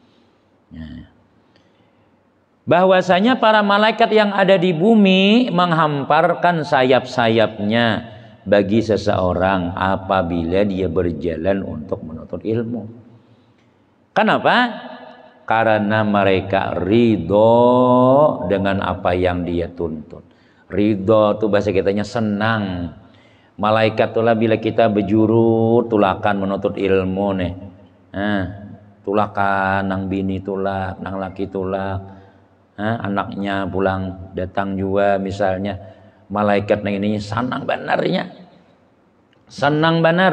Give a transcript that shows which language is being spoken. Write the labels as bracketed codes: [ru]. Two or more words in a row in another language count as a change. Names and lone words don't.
[id] Bahwasanya para malaikat yang ada di bumi menghamparkan sayap-sayapnya bagi seseorang apabila dia berjalan untuk menuntut ilmu. Kenapa? Karena mereka ridho dengan apa yang dia tuntut. Ridho itu bahasa kitanya senang. [bjn] Malaikat itulah bila kita berjuru tulakan menuntut ilmu nih. Tulakan nang bini tulak, nang laki tulak. Anaknya pulang datang juga misalnya. Malaikat nang ini senang benarnya. Senang benar.